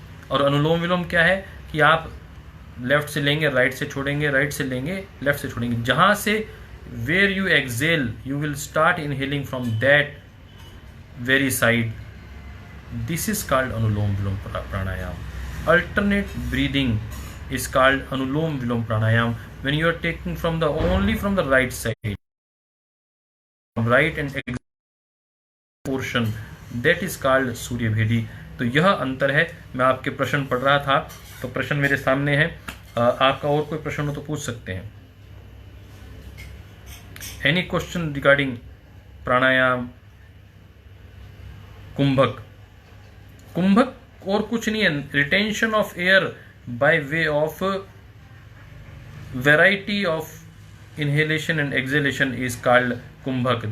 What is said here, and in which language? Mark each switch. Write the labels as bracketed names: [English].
[Hindi] और अनुलोम विलोम क्या है कि आप लेफ्ट से लेंगे राइट से छोड़ेंगे, राइट से लेंगे लेफ्ट से छोड़ेंगे। जहां से [English] Where you exhale you will start inhaling from that very side, this is called Anulom Vilom Pranayam. Alternate breathing is called Anulom Vilom Pranayam when you are taking from the only from the right side, right and portion, that is called Surya Bhedi। [Hindi] तो यह अंतर है। मैं आपके प्रश्न पढ़ रहा था तो प्रश्न मेरे सामने है, आपका और कोई प्रश्न हो तो पूछ सकते हैं। [English] Any question regarding Pranayam? [Hindi] कुंभक, कुंभक और कुछ नहीं है, [English] Retention of air by way of variety of inhalation and exhalation is called Kumbhak.